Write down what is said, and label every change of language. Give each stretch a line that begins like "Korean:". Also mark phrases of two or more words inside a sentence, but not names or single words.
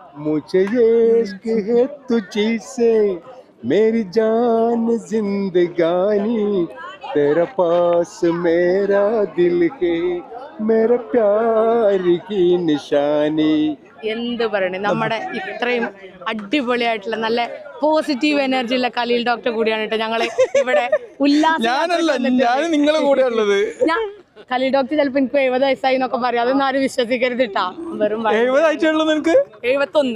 Hindi: मुझे ये इश्क है तुझी से मेरी जान जिंदगानी तेरा पास मेरा दिल है मेरा प्यार की निशानी.
Malayalam: എന്ത് പറയണേ, നമ്മുടെ ഇത്രയും അടിപൊളിയായിട്ടുള്ള നല്ല
English: positive energy
Malayalam: ഉള്ള ഖലീൽ ഡോക്ടർ കൂടിയാണ് കേട്ടോ ഞങ്ങള് ഇവിടെ ഖലീൽ ഡോക്ടർ ചിലപ്പോ എനിക്ക് 70 വയസ്സായി എന്നൊക്കെ പറയാം. അതൊന്നും ആരും വിശ്വസിക്കരുത് കേട്ടാ. വെറും 71.